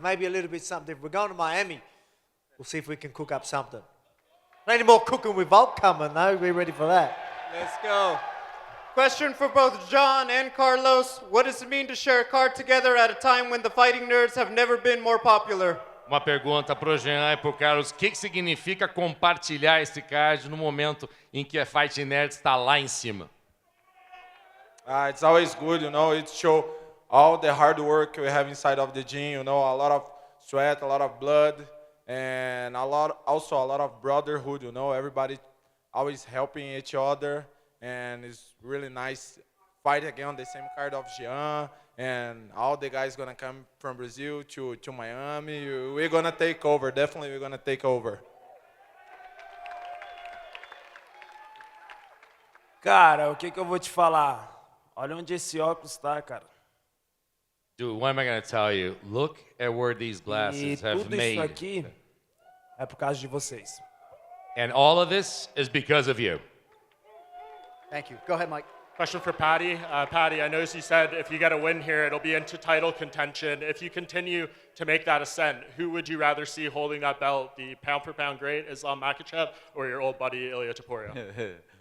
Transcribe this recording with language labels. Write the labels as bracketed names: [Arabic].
[English] Maybe a little bit something different. We're going to Miami. We'll see if we can cook up something. Not any more cooking with Volk coming, though. Be ready for that. Let's go. Question for both John and Carlos. What does it mean to share a card together at a time when the fighting nerds have never been more popular? [Portuguese] Uma pergunta para o Jean e para o Carlos. O que significa compartilhar esse card no momento em que a Fighting Nerd está lá em cima? [English] It's always good, you know. It shows all the hard work we have inside of the gym, you know, a lot of sweat, a lot of blood, and also a lot of brotherhood, you know. Everybody always helping each other, and it's really nice fight again on the same card of Jean. And all the guys gonna come from Brazil to Miami. We're gonna take over. Definitely, we're gonna take over. [Portuguese] Cara, o que eu vou te falar? Olha onde esse óculos tá, cara. [English] Dude, what am I gonna tell you? Look at where these glasses have [Portuguese] tudo [English] made. [Portuguese] isso aqui é por causa de vocês. [English] And all of this is because of you. Thank you. Go ahead, Mike. Question for Paddy. Paddy, I noticed you said if you get a win here, it'll be into title contention. If you continue to make that ascent, who would you rather see holding that belt, the pound-for-pound great Islam Makhachev or your old buddy Ilia Topuria?